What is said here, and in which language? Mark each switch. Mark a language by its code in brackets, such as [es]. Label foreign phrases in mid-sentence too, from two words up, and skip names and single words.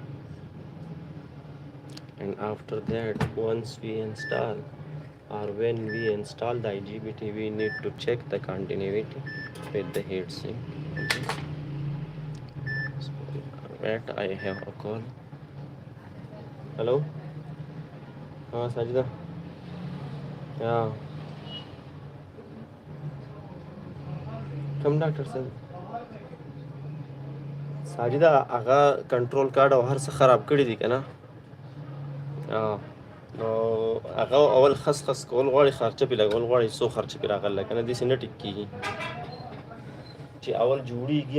[en] And after that, once we install or when we install the IGBT, we need to check the continuity with the heatsink, okay. So wait, I have a call. Hello, Sajida, yeah, come doctor said [ps] ساجده هغه [en] control card [ps] او هر څه خراب کړي دي کنه. نو هغه اول خس کول غواړي، خرچه پې لګول غواړي، څو خرچه پې راغله که نه داسې نه ټیک کېږي چې اول جوړېږي.